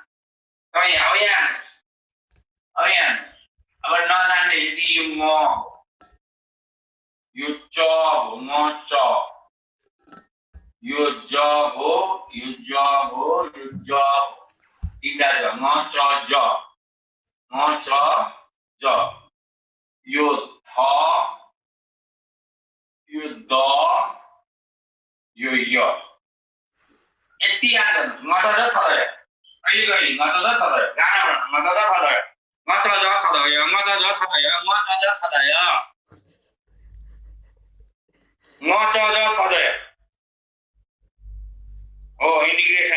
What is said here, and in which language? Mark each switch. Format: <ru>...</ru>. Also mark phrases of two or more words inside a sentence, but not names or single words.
<ne>तपाईँ यहाँ हेर्नुहोस्, अब नजान्ने यदि यो म, यो च हो, म च, यो ज हो, यो ज हो, यो ज हो, 3टा ज, म च ज, म च ज, यो थ, यो द, यो य। यति याद गर्नुहोस्। म त ज थदय, कहिले म त ज थदय, गाना भन, म त ज थदय, म त ज थदय, म त ज थदय, म त ज थदय, म च ज थदय हो, इन्टिग्रेसन।</ne>